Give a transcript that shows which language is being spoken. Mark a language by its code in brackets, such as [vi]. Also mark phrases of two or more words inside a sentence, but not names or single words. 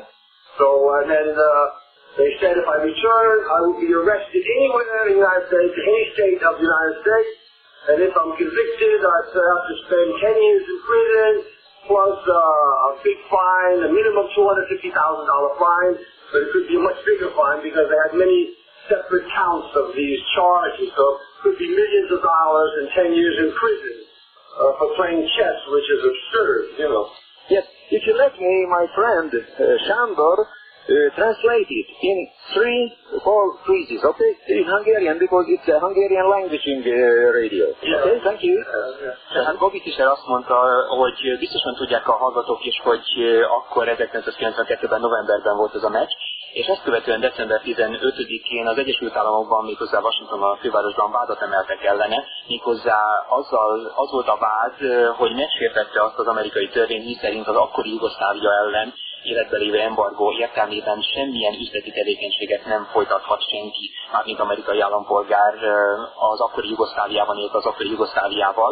[en] So, and then they said if I return, I will be arrested anywhere in the United States, any state of the United States, and if I'm convicted, I have to spend 10 years in prison, plus a big fine, a minimum $250,000 fine, but it could be a much bigger fine because they had many separate counts of these charges, so it could be millions of dollars and 10 years in prison for playing chess, which is absurd, you know. Yes, if you let me, my friend Sándor, translate it in 3 phrases, okay? In Hungarian, because it's a Hungarian languaging radio. Yeah. Okay, thank you. [hu] Tehát Bobby Fischer azt mondta, hogy biztosan tudják a hallgatók is, hogy akkor 1992-ben novemberben volt ez a meccs, és ezt követően december 15-én az Egyesült Államokban, méghozzá Washingtonban, a fővárosban vádat emeltek ellene, méghozzá az volt a vád, hogy megsértette azt az amerikai törvényt, miszerint az akkori Jugoszlávia ellen életbe lévő embargó értelmében semmilyen üzleti tevékenységet nem folytathat senki, mármint amerikai állampolgár az akkori Jugoszláviában élt az akkori Jugoszláviával.